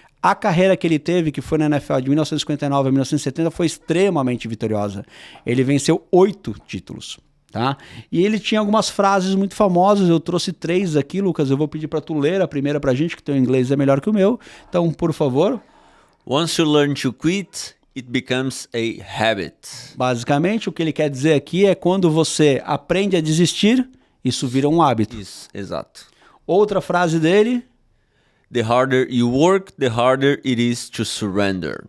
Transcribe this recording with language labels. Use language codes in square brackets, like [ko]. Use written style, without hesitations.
[pt] A carreira que ele teve, que foi na NFL de 1959 a 1970, foi extremamente vitoriosa. Ele venceu 8 títulos. Tá? E ele tinha algumas frases muito famosas, eu trouxe 3 aqui, Lucas, eu vou pedir para tu ler a primeira pra gente, que teu inglês é melhor que o meu. Então, por favor. [en] Once you learn to quit, it becomes a habit. [pt] Basicamente, o que ele quer dizer aqui é quando você aprende a desistir, isso vira um hábito. Isso, exato. Outra frase dele. [en] The harder you work, the harder it is to surrender.